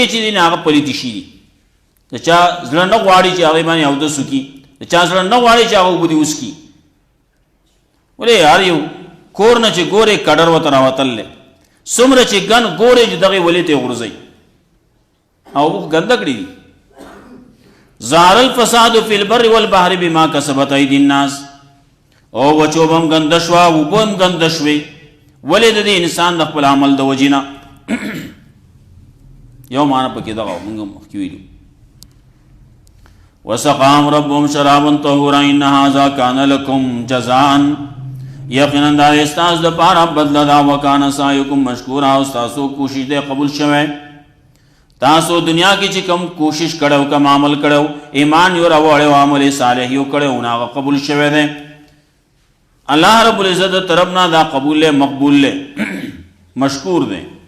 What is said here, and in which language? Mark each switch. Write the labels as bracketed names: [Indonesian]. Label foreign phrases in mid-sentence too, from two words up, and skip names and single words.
[Pashto] چې دي نه هغه پلیتې شي دي د چا زړه نه غواړي چې هغې باندې اودس وکړي د چا زړه نه غواړي چې هغه اوبه دې وڅکي ولې هر یو کور نه چې ګورې کډر ورته راوتلی څومره چې ګن ګورې چې دغې ولې ته یې غورځوي او اوبه ګنده کړي دي [Arabic] ظهر الفساد فی البر والبحر بما کسبت ایدی الناس [Pashto] او وچو به هم ګنده شوه اوبه هم ګنده شوې ولې د دې انسان د خپل عمل د وجې نه یو معنی پکې دغه موږ مخکې ویلو [Arabic] وسقاهم ربهم شرابا طهورا ان هذا كان لكم جزاء [Pashto] یقینا دا ستاسو دپاره بدله ده [Arabic] وکان سعیکم مشکورا [Pashto] او ستاسو کوشش دی قبول شوی تاسو دنیا کې چې کوم کوشش کړو کوم عمل کړو ایمان یو راوړی او عمل صالح یو کړو نو هغه قبول شوی دی الله [Arabic] رب العزت [Pashto] طرف نه دا قبول له مقبول له مشکور دی